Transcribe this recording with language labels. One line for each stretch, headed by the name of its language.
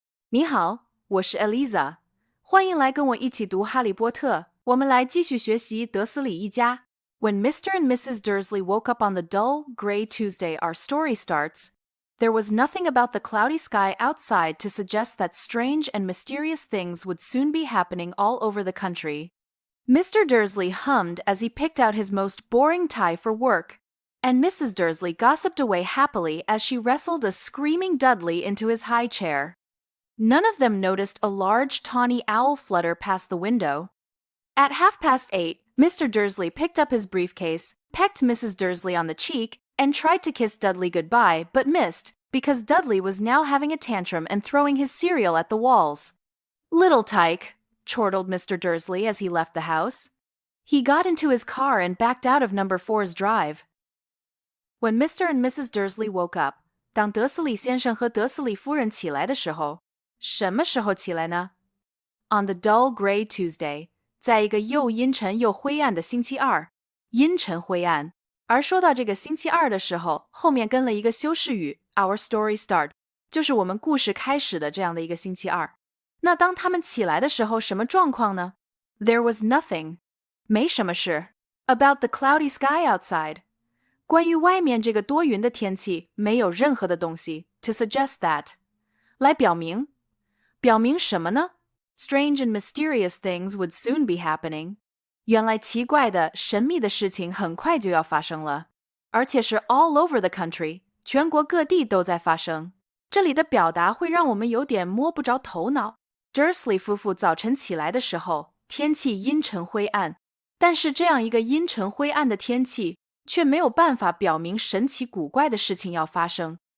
Chinese: 你好，我是 Eliza，欢迎来跟我一起读《哈利波特》。我们来继续学习德斯里一家。
English: When Mr. and Mrs. Dursley woke up on the dull, gray Tuesday our story starts, there was nothing about the cloudy sky outside to suggest that strange and mysterious things would soon be happening all over the country. Mr. Dursley hummed as he picked out his most boring tie for work, and Mrs. Dursley gossiped away happily as she wrestled a screaming Dudley into his high chair. None of them noticed a large tawny owl flutter past the window. At 8:30, Mr. Dursley picked up his briefcase, pecked Mrs. Dursley on the cheek, and tried to kiss Dudley goodbye, but missed, because Dudley was now having a tantrum and throwing his cereal at the walls. "Little tyke," chortled Mr. Dursley as he left the house. He got into his car and backed out of number 4's drive. When Mr. and Mrs. Dursley woke up,
Chinese: 当德斯里先生和德斯里夫人起来的时候，什么时候起来呢？
English: On the dull gray Tuesday,
Chinese: 在一个又阴沉又灰暗的星期二，阴沉灰暗。而说到这个星期二的时候，后面跟了一个修饰语
English: Our story start，
Chinese: 就是我们故事开始的这样的一个星期二。那当他们起来的时候，什么状况呢？
English: There was nothing，
Chinese: 没什么事。
English: About the cloudy sky outside，
Chinese: 关于外面这个多云的天气，没有任何的东西
English: to suggest that，
Chinese: 来表明什么呢？
English: Strange and mysterious things would soon be happening。
Chinese: 原来奇怪的、神秘的事情很快就要发生了，而且是
English: all over the country，
Chinese: 全国各地都在发生。这里的表达会让我们有点摸不着头脑。Dursley 夫妇早晨起来的时候，天气阴沉灰暗，但是这样一个阴沉灰暗的天气，却没有办法表明神奇古怪的事情要发生。